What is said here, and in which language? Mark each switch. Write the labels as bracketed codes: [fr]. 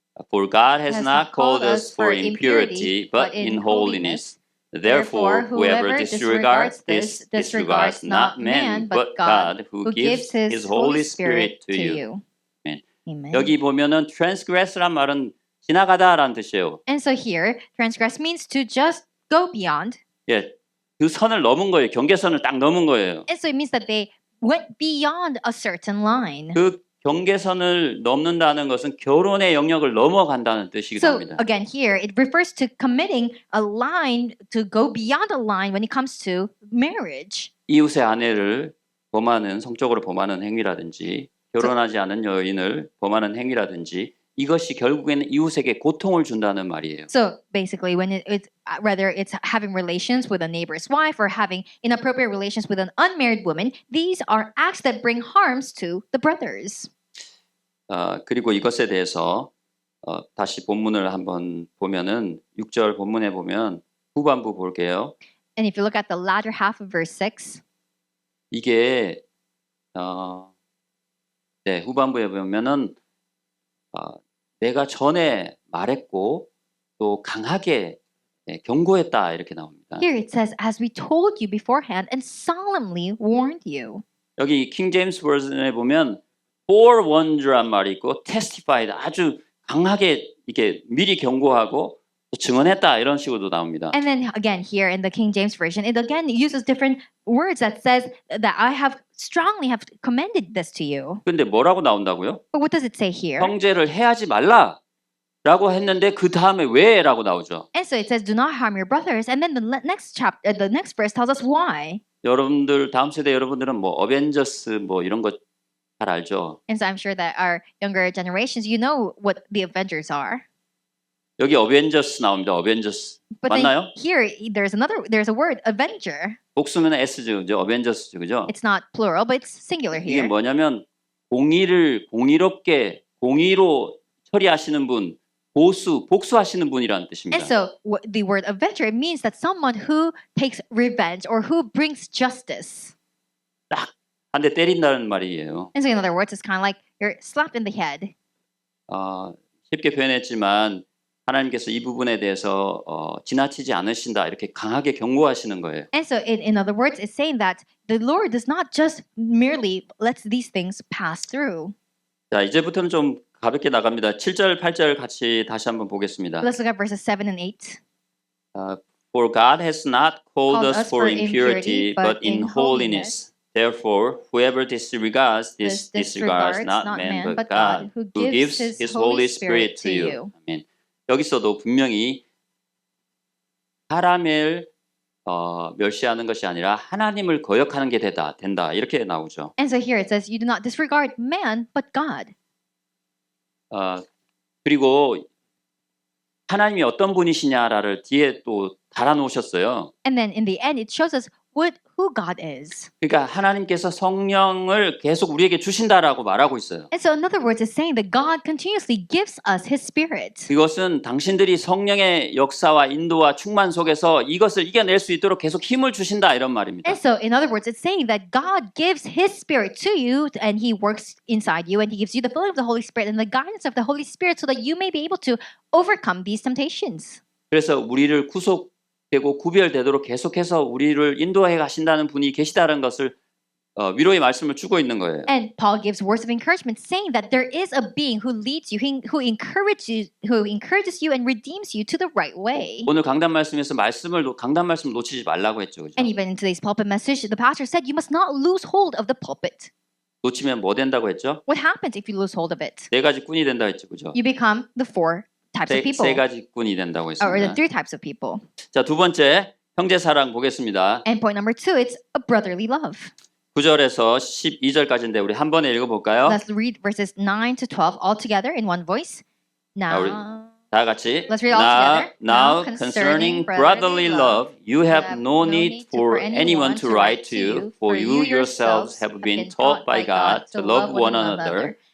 [en] For God has not called us for impurity, but in holiness. Therefore, whoever disregards this disregards not man, but God, who gives His Holy Spirit to you. Amen. [ko] 여기 보면은 transgress란 말은 지나가다라는 뜻이에요. [en] And so here, transgress means to just go beyond. [ko] 예, 그 선을 넘은 거예요. 경계선을 딱 넘은 거예요. [en] And so it means that they went beyond a certain line. [ko] 그 경계선을 넘는다는 것은 결혼의 영역을 넘어간다는 뜻이기도 [en] So [ko] 합니다. [en] again, here it refers to committing a line to go beyond a line when it comes to marriage. [ko] 이웃의 아내를 범하는 성적으로 범하는 행위라든지 결혼하지 않은 여인을 범하는 행위라든지 이것이 결국에는 이웃에게 고통을 준다는 말이에요. [en] So basically, when it's whether it's having relations with a neighbor's wife or having inappropriate relations with an unmarried woman, these are acts that bring harms to the brothers. [ko] 그리고 이것에 대해서 다시 본문을 한번 보면은 6절 본문에 보면 후반부 볼게요. [en] And if you look at the latter half of verse 6, [ko] 이게 네, 후반부에 보면은 내가 전에 말했고 또 강하게 경고했다 이렇게 나옵니다. [en] here it says, "As we told you beforehand and solemnly warned you." [ko] 여기 킹 제임스 버전에 보면 forewarned란 말이 있고 testified 아주 강하게 이게 미리 경고하고 또 증언했다 이런 식으로도 나옵니다. [en] And then again, here in the King James Version, it again uses different words that says that I have strongly have commended this to you. [ko] 근데 뭐라고 나온다고요? [en] But what does it say here? [ko] 형제를 해하지 말라라고 했는데 그 다음에 왜라고 나오죠. [en] And so it says, "Do not harm your brothers." And then the next chapter, the next verse tells us why. [ko] 여러분들 다음 세대 여러분들은 뭐 어벤져스 뭐 이런 거 잘 알죠. [en] And so I'm sure that our younger generations, you know what the Avengers are. [ko] 여기 어벤져스 나옵니다. 어벤져스 [en] But [ko] 맞나요? [en] then here, there's a word, Avenger. [ko] 복수면 S죠, 그죠? 어벤져스죠, 그죠? [en] It's not plural, but it's singular [ko] 이게 [en] here. [ko] 뭐냐면 공의를 공의롭게 공의로 처리하시는 분, 복수하시는 분이라는 뜻입니다. [en] And so the word Avenger, it means that someone who takes revenge or who brings justice. [ko] 딱 한 대 때린다는 말이에요. [en] And so in other words, it's kind of like you're slapped in the head. [ko] 쉽게 표현했지만 하나님께서 이 부분에 대해서 지나치지 않으신다 이렇게 강하게 경고하시는 거예요. [en] And so in other words, it's saying that the Lord does not just merely let these things pass through. [ko] 자, 이제부터는 좀 가볍게 나갑니다. 7절, 8절 같이 다시 한번 보겠습니다. [en] Let's look at verses 7 and 8. For God has not called us for impurity, but in holiness. Therefore, whoever disregards this disregards not man, but God, who gives His Holy Spirit to you. [ko] 아멘. 여기서도 분명히 사람을 멸시하는 것이 아니라 하나님을 거역하는 게 된다 이렇게 나오죠. [en] And so here it says, "You do not disregard man, but God." [ko] 그리고 하나님이 어떤 분이시냐를 뒤에 또 달아놓으셨어요. [en] And then in the end, it shows us who God is. [ko] 그러니까 하나님께서 성령을 계속 우리에게 주신다라고 말하고 있어요. [en] And so in other words, it's saying that God continuously gives us His Spirit. [ko] 이것은 당신들이 성령의 역사와 인도와 충만 속에서 이것을 이겨낼 수 있도록 계속 힘을 주신다 이런 말입니다. [en] And so in other words, it's saying that God gives His Spirit to you and He works inside you and He gives you the filling of the Holy Spirit and the guidance of the Holy Spirit so that you may be able to overcome these temptations. [ko] 그래서 우리를 구속되고 구별되도록 계속해서 우리를 인도해 가신다는 분이 계시다는 것을 위로의 말씀을 주고 있는 거예요. [en] And Paul gives words of encouragement saying that there is a being who leads you, who encourages you and redeems you to the right way. [ko] 오늘 강단 말씀에서 강단 말씀 놓치지 말라고 했죠. 그죠? [en] And even in today's pulpit message, the pastor said you must not lose hold of the pulpit. [ko] 놓치면 뭐 된다고 했죠? [en] What happens if you lose hold of it? [ko] 네 가지 꾼이 된다 했죠. 그죠? [en] You become the four types of people. [ko] 세 가지 꾼이 된다고 [en] Or the [ko] 했습니다. [en] three types of people. [ko] 자, 두 번째 형제 사랑 보겠습니다. [en] And point number 2, it's a brotherly love. [ko] 9절에서 12절까지인데 우리 한 번에 읽어볼까요? [en] Let's read verses 9 to 12 all together in one voice. [ko] 우리 [en] Now, [ko] 다 같이 [en] Let's read all together. Now Now concerning brotherly love, you have no need for anyone anyone to write to you, for you yourselves have been taught by God to love one another.